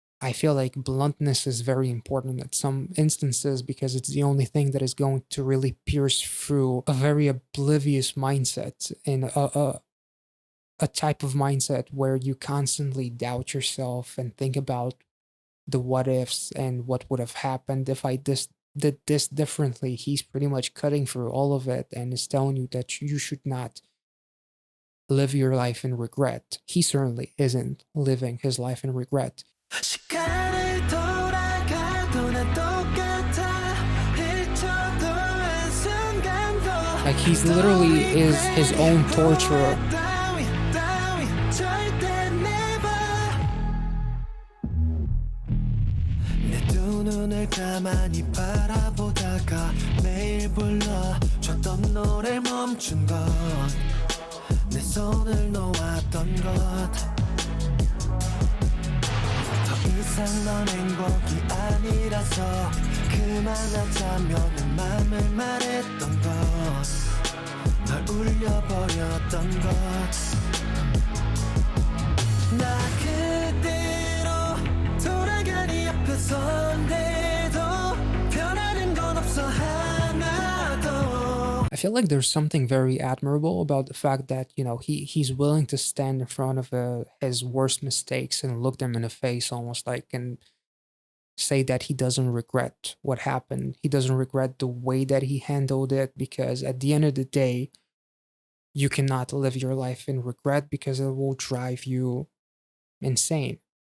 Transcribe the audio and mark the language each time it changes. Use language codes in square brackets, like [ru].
[en] I feel like bluntness is very important at some instances, because it's the only thing that is going to really pierce through a very oblivious mindset, and a type of mindset where you constantly doubt yourself and think about the what ifs and what would have happened if I did this differently. He's pretty much cutting through all of it and is telling you that you should not live your life in regret. He certainly isn't living his life in regret. [ko] 시간을 돌아가도 난 똑같아 잊혀도 한순간도 [en] Like, he's literally is his own torturer. [ko] 따위 절대 [en] never [ko] 내 두 눈을 가만히 바라보다가 매일 불러줬던 노래 멈춘 것 내 손을 놓았던 것 더 이상 넌 행복이 아니라서 그만하자며 내 맘을 말했던 것널 울려버렸던 것 나 그대로 돌아가니 앞에 선데도 변하는 건 없어 하나도 [en] I feel like there's something very admirable about the fact that, he's willing to stand in front of his worst mistakes and look them in the face, almost like, and say that he doesn't regret what happened. He doesn't regret the way that he handled it, because at the end of the day, you cannot live your life in regret, because it will drive you insane.